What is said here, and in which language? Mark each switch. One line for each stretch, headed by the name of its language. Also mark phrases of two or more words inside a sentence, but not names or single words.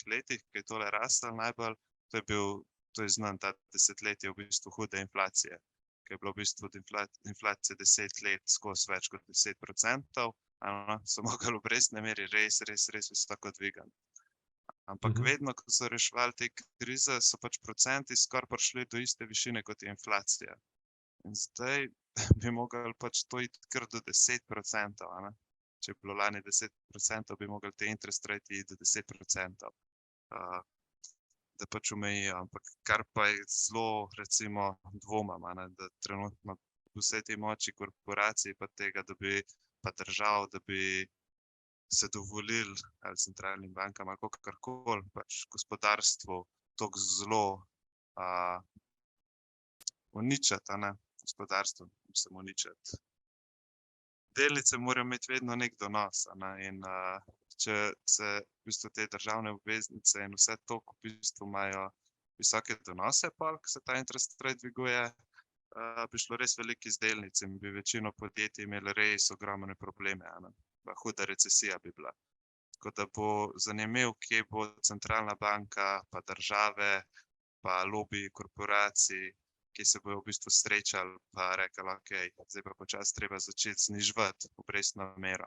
Slovenian: letih, ko je tole raslo najbolj, to je znan ta desetletje v bistvu hude inflacije, ko je bilo v bistvu inflacije 10 let skozi več kot 10%, so mogli obrestne mere res visoko dvigati. Ampak vedno, ko so reševali te krize, so pač procenti skoraj prišli do iste višine, kot je inflacija. In zdaj bi mogli pač to iti kar do 10%, če je bilo lani 10%, bi mogli te
English: interest rate
Slovenian: iti do 10%. Da pač omejijo, ampak kar pa je zelo, recimo, dvomam, da trenutno vse te moči korporacij pa tega, da bi pa držav, da bi se dovolili ali centralnim bankam ali kakorkoli pač gospodarstvu toliko zelo uničiti, gospodarstvo, mislim uničiti. Delnice morajo imeti vedno nek donos, in če se v bistvu te državne obveznice in vse to, v bistvu imajo visoke donose, ko se ta
English: interest rate
Slovenian: dviguje, bi šlo res veliko iz delnic in bi večino podjetij imeli res ogromne probleme, huda recesija bi bila. Tako da bo zanimivo, kje bo centralna banka, pa države, pa lobiji korporacij, ki se bojo v bistvu srečali pa rekli, okej, zdaj pa počasi treba začeti zniževati obrestno mero.